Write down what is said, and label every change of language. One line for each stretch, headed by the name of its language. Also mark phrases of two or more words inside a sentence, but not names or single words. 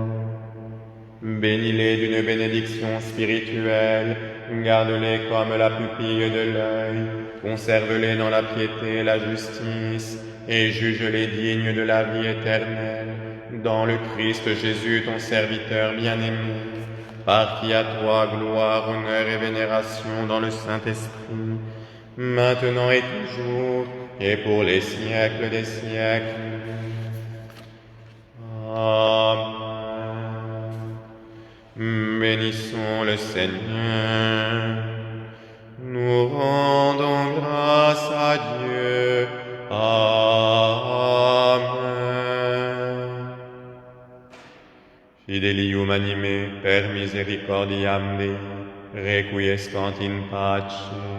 French: Bénis-les d'une bénédiction spirituelle, garde-les comme la pupille de l'œil, conserve-les dans la piété et la justice, et juge-les dignes de la vie éternelle, dans le Christ Jésus, ton serviteur bien-aimé, par qui à toi gloire, honneur et vénération dans le Saint-Esprit, maintenant et toujours, et pour les siècles des siècles. Amen. Bénissons le Seigneur, nous rendons grâce à Dieu. Amen.
Latin: Fidelium anime per misericordiam Dei, requiescant in pace.